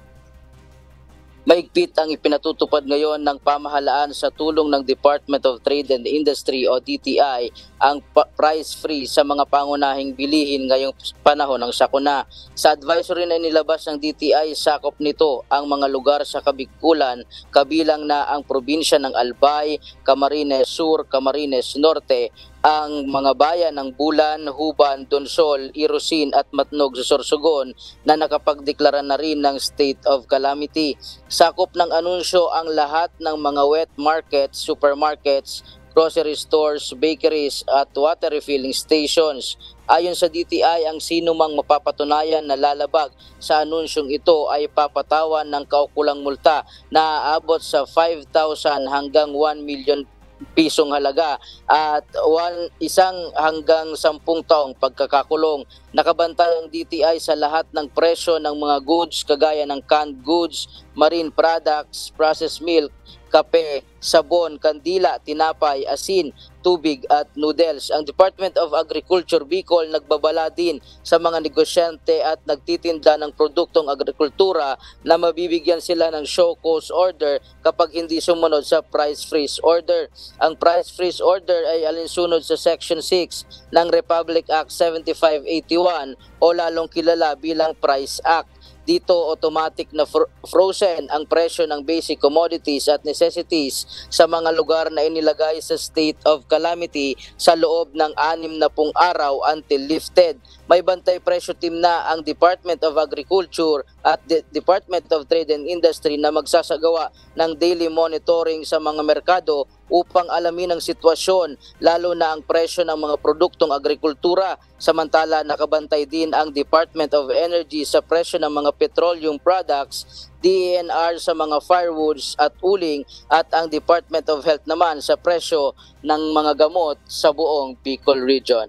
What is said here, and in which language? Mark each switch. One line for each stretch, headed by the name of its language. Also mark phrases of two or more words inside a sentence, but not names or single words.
Filipino: Mahigpit ang ipinatutupad ngayon ng pamahalaan sa tulong ng Department of Trade and Industry o DTI ang
English: price free
Filipino: sa mga pangunahing bilihin ngayong panahon ng sakuna. Sa advisory na nilabas ng DTI, sakop nito ang mga lugar sa Kabikulan, kabilang na ang probinsya ng Albay, Camarines Sur, Camarines Norte, ang mga bayan ng Bulan, Huban, Donsol, Irosin at Matnog sa Sorsogon na nakapagdeklara na rin ng
English: state of calamity.
Filipino: Sakop ng anunsyo ang lahat ng mga
English: wet markets, supermarkets, grocery stores, bakeries
Filipino: at
English: water refilling stations.
Filipino: Ayon sa DTI, ang sinumang mapapatunayan na lalabag sa anunsyong ito ay papatawan ng kaukulang multa na aabot sa 5,000 hanggang 1 million pisong halaga at 1 hanggang 10 taong pagkakakulong. Nakabantay ang DTI sa lahat ng presyo ng mga goods kagaya ng
English: canned goods, marine products, processed milk,
Filipino: kape, sabon, kandila, tinapay, asin, tubig at noodles. Ang Department of Agriculture Bicol nagbabala din sa mga negosyante at nagtitinda ng produktong agrikultura na mabibigyan sila ng
English: show cause order
Filipino: kapag hindi sumunod sa
English: price freeze order.
Filipino: Ang
English: price freeze order
Filipino: ay alinsunod sa Section 6 ng Republic Act 7581 o lalong kilala bilang Price Act. Dito automatic na frozen ang presyo ng
English: basic commodities
Filipino: at necessities sa mga lugar na inilagay sa
English: state of calamity
Filipino: sa loob ng 60 araw
English: until lifted.
Filipino: May bantay presyo team na ang Department of Agriculture at Department of Trade and Industry na magsasagawa ng
English: daily monitoring
Filipino: sa mga merkado upang alamin ang sitwasyon, lalo na ang presyo ng mga produktong agrikultura. Samantala, nakabantay din ang Department of Energy sa presyo ng mga
English: petroleum products,
Filipino: DENR sa mga firewoods at uling, at ang Department of Health naman sa presyo ng mga gamot sa buong Bicol Region.